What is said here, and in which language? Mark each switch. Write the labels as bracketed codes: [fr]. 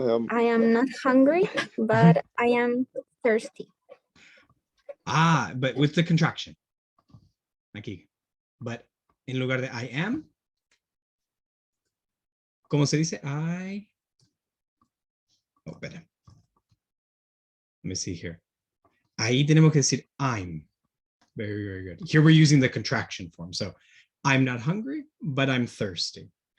[en] I am not hungry, but I am thirsty. Ah, but with the contraction. [es] Aquí. But en lugar de I am, ¿cómo se dice? [en] Oh, [es] espera. [en] Let me see here. [es] Ahí tenemos que decir [en] I'm. Very, very good. Here we're using the contraction form. So I'm not hungry, but I'm thirsty.